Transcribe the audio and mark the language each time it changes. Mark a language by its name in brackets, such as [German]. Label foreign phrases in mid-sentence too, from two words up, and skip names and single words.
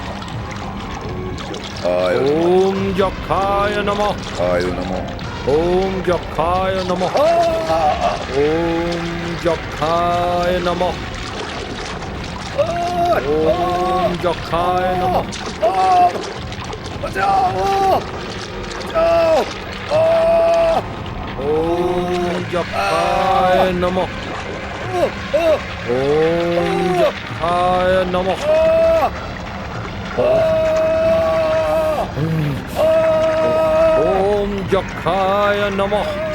[Bangla] আয় [Sanskrit] ওম যক্ষায় নমঃ। আয় নমঃ। ওম যক্ষায় নমঃ। ওম যক্ষায় নমঃ। ওম যক্ষায় নমঃ। [Bangla] বাঁচাও! বাঁচাও! [Sanskrit] ওম যক্ষায় নমঃ। ওম যক্ষায় নমঃ। ওম যক্ষায় নমঃ।